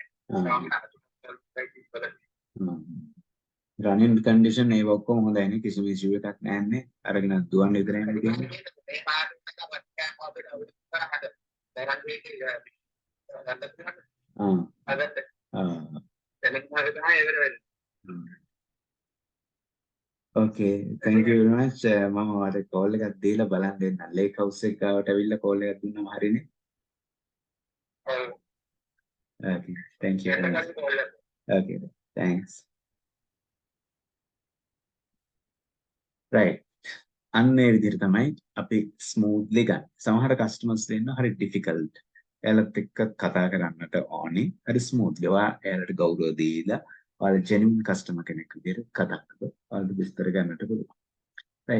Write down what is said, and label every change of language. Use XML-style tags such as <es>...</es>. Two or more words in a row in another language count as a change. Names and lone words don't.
<en>running condition</en> <si>ඒ ඔක්කොම හොඳයි නේ කිසිම ඉෂුව එකක් නැන්නේ අරගෙන දුවන්න විතරයි නේද කියන්නේ ඕකේ</si> <en>thank you very much</en> <si>මම ඔයාලට කෝල් එකක් දීලා බලන් දෙන්න</si> <en>lake house</en> <si>එක ගාවට ඇවිල්ලා කෝල් එකක් දුන්නම හරිනේ</si> <en>okay thank you very much okay thanks right</en> <si>අන්න ඒ විදිහට තමයි අපි ස්මූත්ලි ගන්න. සමහර කස්ටමර්ස් දෙන්න හරි ඩිෆිකල්ට්. එයාලත් එක්ක කතා කරන්නට ඕනේ. හරි ස්මූත්ලි. ඔයා එයාලට ගෞරව දීලා ඔයාලා</si> <en>genuine customer</en> <si>කෙනෙක් විදිහට කතා කරලා ඔයාලට විස්තර ගන්නට පුළුවන්.</si>